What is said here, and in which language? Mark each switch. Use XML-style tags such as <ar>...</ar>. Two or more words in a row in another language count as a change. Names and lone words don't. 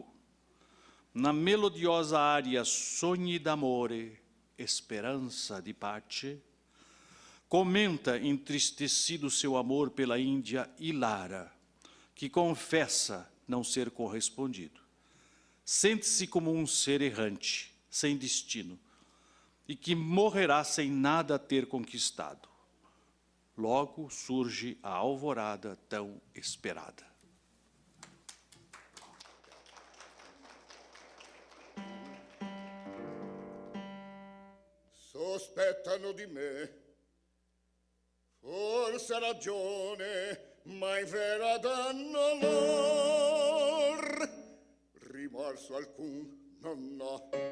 <pt>Na melodiosa área Sogni d'Amore, Esperança de Pace, comenta entristecido seu amor pela Índia Ilara, que confessa não ser correspondido. Sente-se como um ser errante, sem destino, e que morrerá sem nada ter conquistado. Logo surge a alvorada tão esperada.</pt> <it>Sospettano di me, forse ha ragione, ma in vera danno lor, rimorso alcun non ho.</it>